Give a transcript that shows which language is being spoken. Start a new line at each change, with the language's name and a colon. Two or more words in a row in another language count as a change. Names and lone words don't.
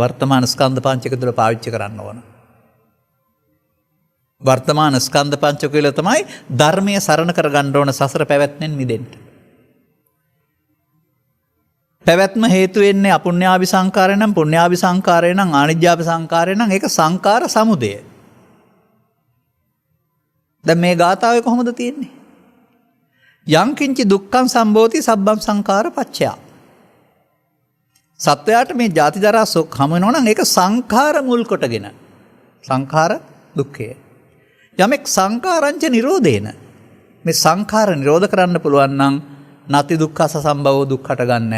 Sinhala: වර්තමාන ස්කන්ධ පංචක තුළ පාවිච්චි කරන්න ඕන. වර්තමාන ස්කන්ධ පංචක වල තමයි ධර්මයේ සරණ කරගන්න ඕන සසර පැවැත්මෙන් මිදෙන්න. පැවැත්ම හේතු වෙන්නේ අපුඤ්ඤාභි සංකාරය නම්, පුඤ්ඤාභි සංකාරය නම්, ආනිජ්ජාභි සංකාරය නම් ඒක සංකාර සමුදය. දැන් මේ ගාථාවේ කොහොමද තියෙන්නේ?
Pali: යං කිංචි දුක්ඛං සම්භෝති සබ්බං සංකාර පච්චය.
Sinhala: සත්වයාට මේ ජාති ජරා සෝක හමු වෙනවා නම් ඒක සංඛාර මුල් කොටගෙන. සංඛාර දුක්ඛය. යමෙක්
Pali: සංඛාරංච නිරෝධේන
Sinhala: මේ සංඛාර නිරෝධ කරන්න පුළුවන් නම්
Pali: නැති දුක්ඛස සම්භවෝ
Sinhala: දුක්ඛට ගන්නෑ.